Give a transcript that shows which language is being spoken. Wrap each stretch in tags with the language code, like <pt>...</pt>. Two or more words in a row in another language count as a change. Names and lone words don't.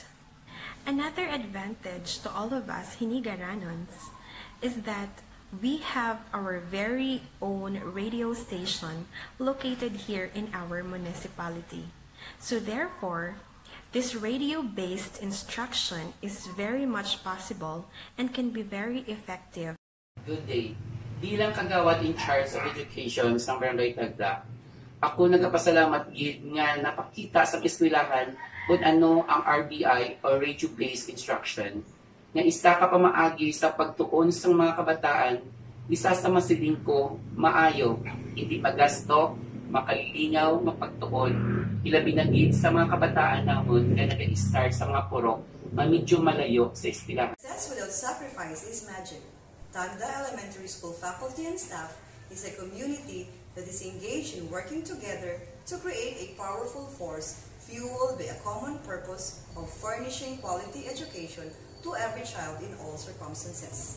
<en>Another advantage to all of us Hinigaranons is that we have our very own radio station located here in our municipality. So therefore, this radio-based instruction is very much possible and can be very effective. Good day.</en> <hil>Bilang kagawad</hil> <en>in charge of education</en> <hil>sa Barangay Tagda, ako nagapasalamat gid nga napakita sa eskwelahan kung ano ang RBI o</hil> <en>radio-based instruction</en> <hil>nga isa ka pamaagi sa pagtuon sa mga kabataan, isa sa masiling ko, maayo, hindi magasto, makalilinaw, mapagtuon, ilabi na gid sa mga kabataan namon nga nag-start sa mga purok na medyo malayo sa eskwelahan.</hil> <en>Success without sacrifice is magic. Tagda Elementary School faculty and staff is a community that is engaged in working together to create a powerful force fueled by a common purpose of furnishing quality education to every child in all circumstances.</en>